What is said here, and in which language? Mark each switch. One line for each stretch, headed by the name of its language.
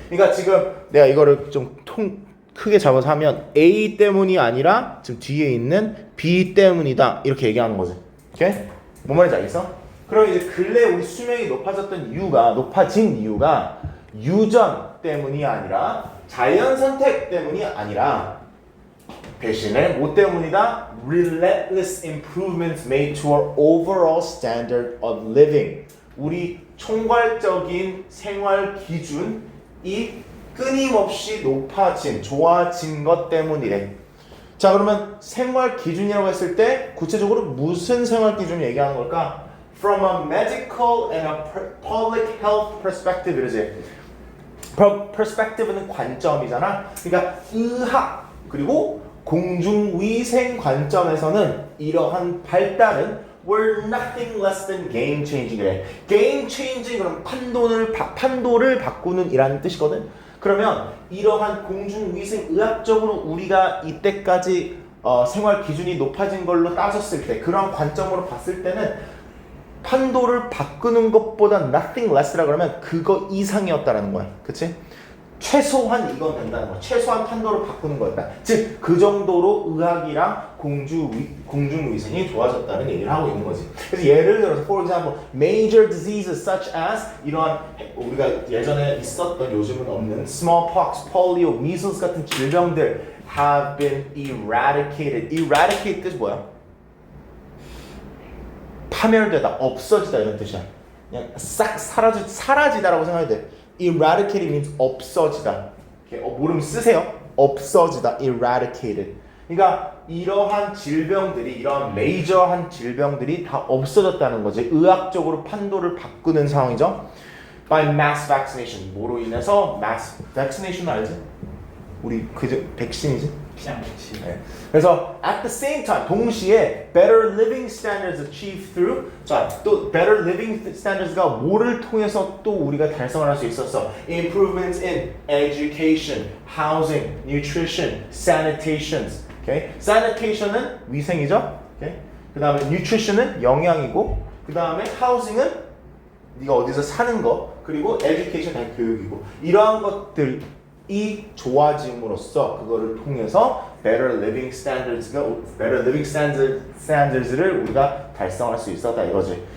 Korean: 그러니까 지금 내가 이거를 좀 크게 잡아서 하면 A 때문이 아니라 지금 뒤에 있는 B 때문이다 이렇게 얘기하는 거지. 오케이? 뭔 말인지 알겠어? 그럼 이제 근래 우리 수명이 높아진 이유가 유전 때문이 아니라 자연 선택 때문이 아니라 대신에 뭐 때문이다?
English: Relentless improvements made to our overall standard of living.
Korean: 우리 총괄적인 생활 기준이 끊임없이 높아진, 좋아진 것 때문이래. 자, 그러면 생활 기준이라고 했을 때 구체적으로 무슨 생활 기준을 얘기하는 걸까?
English: From a medical and a public health perspective
Korean: 이러지. perspective는 관점이잖아. 그러니까 의학 그리고 공중위생 관점에서는 이러한 발달은
English: were nothing less than game changing
Korean: 이래. game changing 그럼 판도를 바꾸는 이라는 뜻이거든. 그러면 이러한 공중위생 의학적으로 우리가 이때까지 생활 기준이 높아진 걸로 따졌을 때 그런 관점으로 봤을 때는 판도를 바꾸는 것보다
English: nothing less
Korean: 라 그러면 그거 이상이었다라는 거야. 그치? 최소한 이건 된다는 거야. 최소한 판도를 바꾸는 거였다. 즉, 그 정도로 의학이랑 공중위생이 좋아졌다는 얘기를 하고 있는 거지. 그래서 예를 들어서,
English: for example, major diseases such as
Korean: 이러한 우리가 예전에 있었던 요즘은 없는 smallpox, polio, measles 같은 질병들
English: have been eradicated.
Korean: eradicate 뜻이 뭐야? 파멸되다, 없어지다 이런 뜻이야. 그냥 싹 사라지다라고 생각해야 돼.
English: Eradicate means
Korean: 없어지다. 모르면 쓰세요. 없어지다. Eradicated. 그러니까 이러한 질병들이 이러한 메이저한 질병들이 다 없어졌다는 거지. 의학적으로 판도를 바꾸는 상황이죠.
English: By mass vaccination.
Korean: 뭐로 인해서 mass vaccination 알지? 우리 그저 백신이지. 그냥 백신. 네. 그래서
English: at the same time
Korean: 동시에
English: better living standards achieved through
Korean: 또 better living standards가 뭐를 통해서 또 우리가 달성을 할 수 있었어.
English: improvements in education, housing, nutrition, sanitations. Okay?
Korean: sanitation은 위생이죠.
English: Okay?
Korean: 그다음에 nutrition은 영양이고 그다음에 housing은 네가 어디서 사는 거 그리고 education 다 교육이고 이러한 것들 이 좋아짐으로써 그거를 통해서
English: better living standards
Korean: 를 우리가 달성할 수 있었다 이거지.